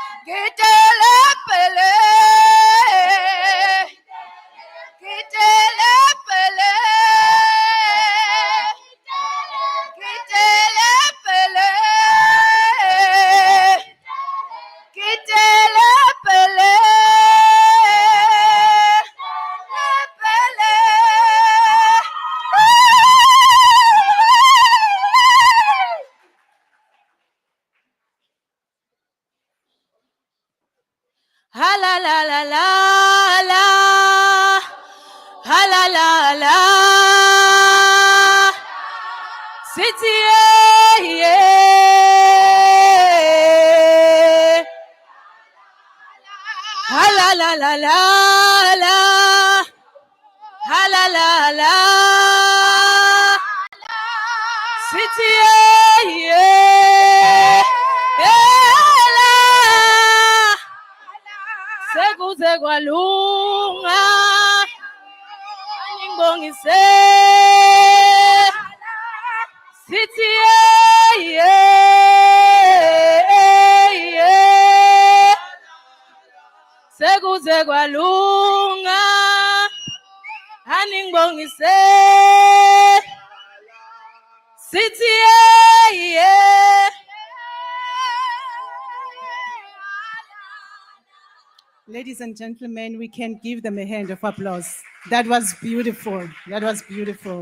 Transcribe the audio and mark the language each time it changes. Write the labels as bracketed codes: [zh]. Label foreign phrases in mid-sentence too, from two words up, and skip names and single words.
[zu] Kitelepele. Kitelepele. Kitelepele. Kitelepele. Ha la la la la la. Ha la la la. [en] City yeah. Ha la la la la la. Ha la la la. City yeah. [zu] La. Sekuze kwalunga. Ngibongise. [en] City yeah. [zu] Sekuze kwalunga. Ngibongise. [en] City yeah. Ladies and gentlemen, we can give them a hand of applause. That was beautiful. That was beautiful.